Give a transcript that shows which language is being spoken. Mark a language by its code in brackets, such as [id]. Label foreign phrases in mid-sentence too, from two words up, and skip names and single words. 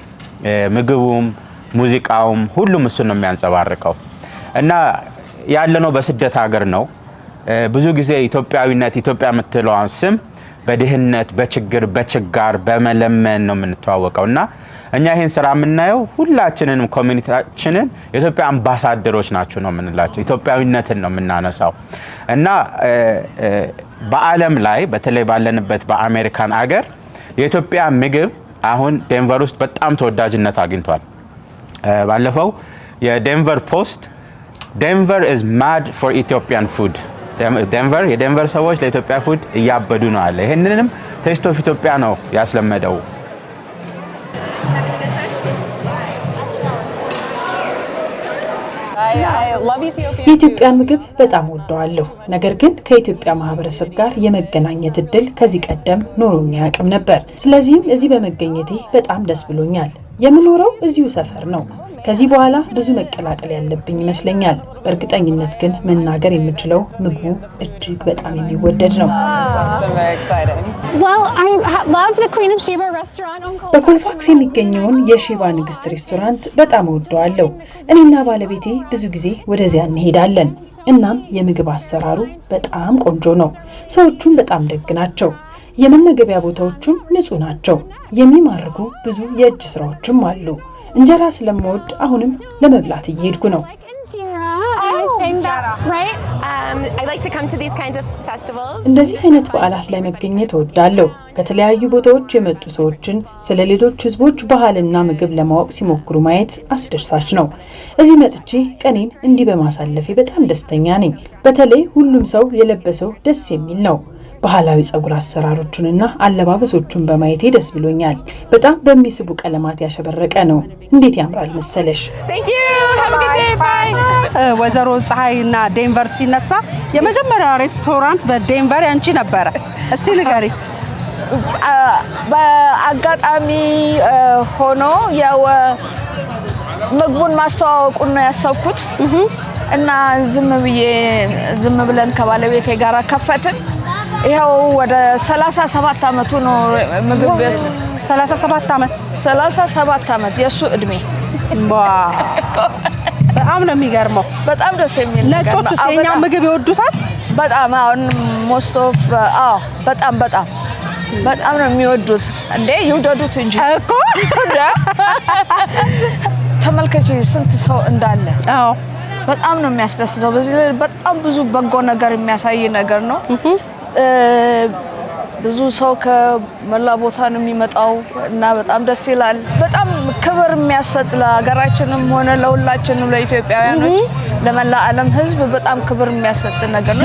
[am] ምግቡም ሙዚቃውም ሁሉም እሱ ነው የሚያንጸባርቀው እና ያለነው በስደት ሀገር ነው ብዙ ጊዜ ኢትዮጵያዊነት ኢትዮጵያ የምትለዋን ስም በድህነት በችግር በችጋር በመለመን ነው የምንተዋወቀውና እኛ ይሄን ስራ የምናየው ሁላችንንም ኮሚኒቲያችንን የኢትዮጵያ አምባሳደሮች ናቸው ነው የምንላቸው ኢትዮጵያዊነትን ነው የምናነሳው እና በአለም ላይ በተለይ ባለንበት በአሜሪካን ሀገር የኢትዮጵያ ምግብ አሁን ዴንቨር ውስጥ በጣም ተወዳጅነት አግኝቷል ባለፈው የዴንቨር ፖስት ዴንቨር [en] is mad for Ethiopian food [am] የዴንቨር ሰዎች ለኢትዮጵያ ፉድ እያበዱ ነው አለ ይሄንንም ቴስት ኦፍ ኢትዮጵያ ነው ያስለመደው የኢትዮጵያን ምግብ በጣም ወደዋለሁ ነገር ግን ከኢትዮጵያ ማህበረሰብ ጋር የመገናኘት እድል ከዚህ ቀደም ኖሮኝ ያቅም ነበር ስለዚህም እዚህ በመገኘቴ በጣም ደስ ብሎኛል የምኖረው እዚሁ ሰፈር ነው ከዚህ በኋላ ብዙ መቀላቀል ያለብኝ ይመስለኛል በእርግጠኝነት ግን መናገር የምችለው ምግቡ እጅግ በጣም የሚወደድ ነው [en] Well, I love the Queen of Sheba restaurant on Colfax. [am] በኮልፋክስ የሚገኘውን የሼባ ንግስት ሬስቶራንት በጣም ወደዋለሁ እኔና ባለቤቴ ብዙ ጊዜ ወደዚያ እንሄዳለን እናም የምግብ አሰራሩ በጣም ቆንጆ ነው ሰዎቹም በጣም ደግ ናቸው የመመገቢያ ቦታዎቹም ንጹህ ናቸው የሚማርኩ ብዙ የእጅ ስራዎችም አሉ እንጀራ ስለምወድ አሁንም ለመብላት እየሄድኩ ነው [en] I like to come to these kinds of festivals. [am] እንደዚህ አይነት በዓላት ላይ መገኘት እወዳለሁ ከተለያዩ ቦታዎች የመጡ ሰዎችን ስለ ሌሎች ህዝቦች ባህልና ምግብ ለማወቅ ሲሞክሩ ማየት አስደሳች ነው እዚህ መጥቼ ቀኔን እንዲህ በማሳለፌ በጣም ደስተኛ ነኝ በተለይ ሁሉም ሰው የለበሰው ደስ የሚል ነው ባህላዊ ጸጉር አሰራሮቹንና አለባበሶቹን በማየቴ ደስ ብሎኛል በጣም በሚስቡ ቀለማት ያሸበረቀ ነው እንዴት ያምራል መሰለሽ [en] Thank you have a good day bye [am] ወዘሮ ፀሐይና ዴንቨር ሲነሳ የመጀመሪያው ሬስቶራንት በዴንቨር ያንቺ ነበር እስቲ ንገሪ በአጋጣሚ ሆኖ ያው ምግቡን ማስተዋወቁን ነው ያሰብኩት እና ዝም ብለን ከባለቤቴ ጋር ከፈትን ይሄው ወደ 37 አመቱ ነው ምግብ ቤቱ 37 አመት የሱ እድሜ በጣም ነው የሚገርመው በጣም ደስ የሚል ነጮቹ የኛ ምግብ ይወዱታል በጣም አሁን [en] most of [am] በጣም ነው የሚወዱት እንዴ ይወዱት እንጂ እኮ ተመልከቺ ስንት ሰው እንዳለ አዎ በጣም ነው የሚያስደስተው በዚህ በጣም ብዙ በጎ ነገር የሚያሳይ ነገር ነው ብዙ ሰው ከመላ ቦታ ነው የሚመጣው እና በጣም ደስ ይላል በጣም ክብር የሚያሰጥ ለሀገራችንም ሆነ ለሁላችንም ለኢትዮጵያውያኖች ለመላ ዓለም ህዝብ በጣም ክብር የሚያሰጥ ነገር ነው